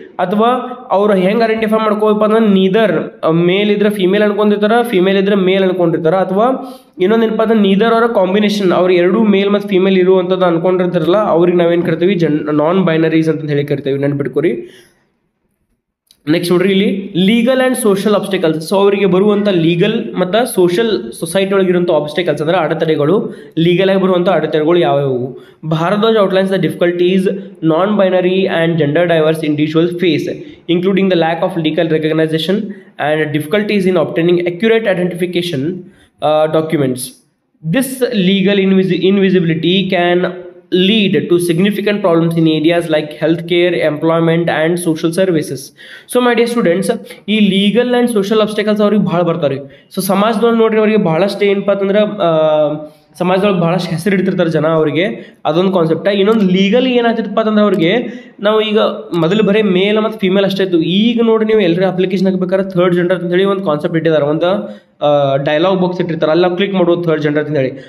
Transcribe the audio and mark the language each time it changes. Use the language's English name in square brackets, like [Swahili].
[Kannada] ಅಥವಾ ಅವ್ರು ಹೆಂಗೆ ಐಡೆಂಟಿಫೈ ಮಾಡ್ಕೋಬೇಕು ಅಂದ್ರೆ ನೀದರ್ ಮೇಲ್ ಇದ್ರೆ ಫೀಮೇಲ್ ಅನ್ಕೊಂಡಿರ್ತಾರ, ಫೀಮೇಲ್ ಇದ್ರೆ ಮೇಲ್ ಅನ್ಕೊಂಡಿರ್ತಾರ, ಅಥವಾ ಇನ್ನೊಂದೇನಪ್ಪ ಅಂದ್ರೆ ನೀದರ್ ಅವರ ಕಾಂಬಿನೇಷನ್, ಅವ್ರು ಎರಡೂ ಮೇಲ್ ಮತ್ತು ಫೀಮೇಲ್ ಇರುವಂಥದ್ದು ಅನ್ಕೊಂಡಿರ್ತಾರಲ್ಲ ಅವ್ರಿಗೆ ನಾವೇನು ಕರಿತೀವಿ ನಾನ್ ಬೈನರೀಸ್ ಅಂತ ಹೇಳಿ ಕರಿತೇವೆ, ನೆನ್ಪಿಟ್ಕೊರಿ. ನೆಕ್ಸ್ಟ್ ನೋಡ್ರಿ, ಇಲ್ಲಿ legal and social obstacles. So ಅವರಿಗೆ ಬರುವಂಥ ಲೀಗಲ್ ಮತ್ತು ಸೋಷಲ್ ಸೊಸೈಟಿ ಒಳಗಿರುವಂಥ ಆಬ್ಸ್ಟಿಕಲ್ಸ್ ಅಂದರೆ ಅಡೆತಡೆಗಳು, ಲೀಗಲ್ ಆಗಿ ಬರುವಂಥ ಅಡೆತಡೆಗಳು ಯಾವ್ಯಾವು. [English] Bhardwaj outlines the difficulties non binary and gender diverse individual face, including the lack of legal recognition and difficulties in obtaining accurate identification documents. This legal invisibility can lead to significant problems in areas like healthcare, employment and social services. So my dear students, ಈ legal and social obstacles [Kannada] ಅವ್ರಿಗೆ ಭಾಳ ಬರ್ತಾರೆ. So ಸಮಾಜದೊಳಗೆ ನೋಡ್ರಿ ಅವ್ರಿಗೆ ಭಾಳಷ್ಟು ಏನಪ್ಪ ಅಂತಂದ್ರೆ ಸಮಾಜದೊಳಗೆ ಭಾಳಷ್ಟು ಹೆಸರು ಇಡ್ತಿರ್ತಾರೆ ಜನ ಅವರಿಗೆ, ಅದೊಂದು ಕಾನ್ಸೆಪ್ಟ. ಇನ್ನೊಂದು ಲೀಗಲಿ ಏನಾಗ್ತಿತ್ತಪ್ಪ ಅಂತಂದ್ರೆ ಅವ್ರಿಗೆ ನಾವು ಈಗ ಮೊದಲು ಬರೀ ಮೇಲ್ ಮತ್ತು ಫೀಮೇಲ್ ಅಷ್ಟೇ ಇತ್ತು. ಈಗ ನೋಡಿ ನೀವು ಎಲ್ಲರೂ ಅಪ್ಲಿಕೇಶನ್ ಹಾಕ್ಬೇಕಾದ್ರೆ ಥರ್ಡ್ ಜೆಂಡರ್ ಅಂತ ಹೇಳಿ ಒಂದು ಕಾನ್ಸೆಪ್ಟ್ ಇಟ್ಟಿದ್ದಾರೆ, ಒಂದು ಡೈಲಾಗ್ ಬಾಕ್ಸ್ ಇಟ್ಟಿರ್ತಾರೆ, ಅಲ್ಲಿ ಕ್ಲಿಕ್ ಮಾಡೋದು ಥರ್ಡ್ ಜೆಂಡರ್ ಅಂತ ಹೇಳಿ.